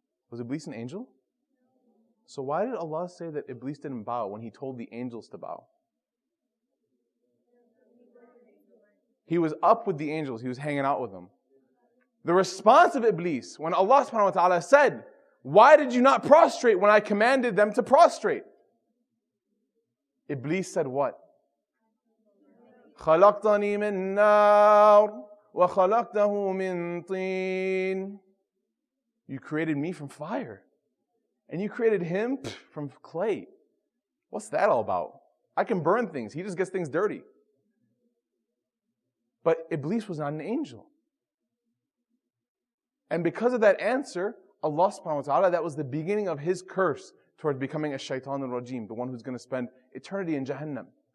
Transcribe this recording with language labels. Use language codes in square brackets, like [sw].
[en] Was Iblis an angel? So why did Allah say that Iblis didn't bow when He told the angels to bow? He was up with the angels. He was hanging out with them. The response of Iblis, when Allah subhanahu wa ta'ala said, why did you not prostrate when I commanded them to prostrate? Iblis said what? [ar] خَلَقْتَنِي مِن نَارٍ وَخَلَقْتَهُ مِن طِينٍ [en] You created me from fire. And you created him from clay. What's that all about? I can burn things. He just gets things dirty. But Iblis was not an angel. And because of that answer, Allah subhanahu wa ta'ala, that was the beginning of his curse towards becoming a shaitan al-rajim, the one who's going to spend eternity in Jahannam.